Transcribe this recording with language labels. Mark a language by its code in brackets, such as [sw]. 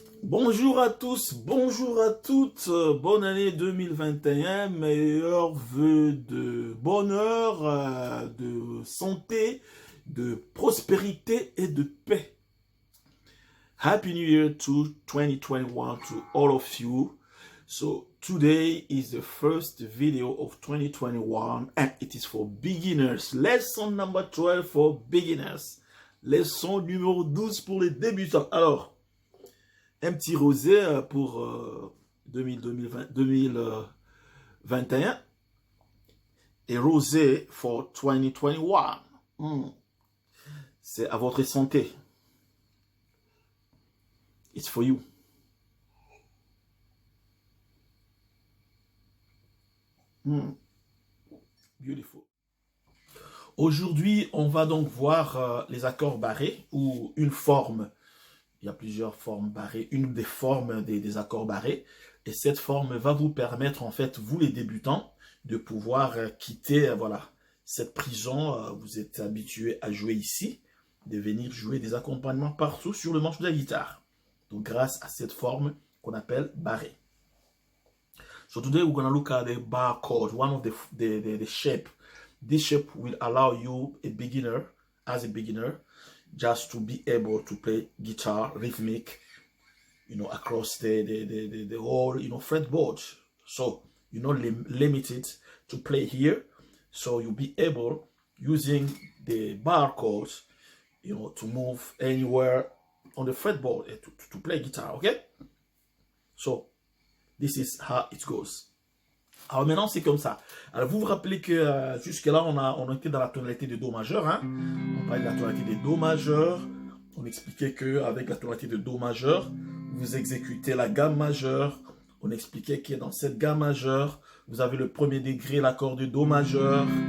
[fr] Bonjour à tous, bonjour à toutes, bonne année 2021, meilleurs vœux de bonheur, de santé, de prospérité et de paix. [en] Happy New Year to 2021 to all of you. So today is the first video of 2021 and it is for beginners. Lesson number 12 for beginners. [fr] Leçon numéro 12 pour les débutants. Alors, un petit rosé pour 2021 et rosé for 2021. C'est à votre santé. [en] It's for you. Beautiful. [fr] Aujourd'hui, on va donc voir les accords barrés ou une forme. Il y a plusieurs formes barrées, une des formes des accords barrés. Et cette forme va vous permettre, en fait, vous les débutants, de pouvoir quitter voilà, cette prison. Vous êtes habitués à jouer ici, de venir jouer des accompagnements partout sur le manche de la guitare. Donc, grâce à cette forme qu'on appelle barré. [en] So today we're going to look at the bar chord, one of the shape. This shape will allow you, as a beginner, just to be able to play guitar rhythmic, across the whole, fretboard. So, limited to play here. So you'll be able, using the bar chords, to move anywhere on the fretboard to play guitar, okay? So, this is how it goes. [fr] Alors maintenant, c'est comme ça. Alors vous vous rappelez que jusque-là, on était dans la tonalité de Do majeur. Hein? On parlait de la tonalité de Do majeur. On expliquait qu'avec la tonalité de Do majeur, vous exécutez la gamme majeure. On expliquait que dans cette gamme majeure, vous avez le premier degré, l'accord de Do majeur.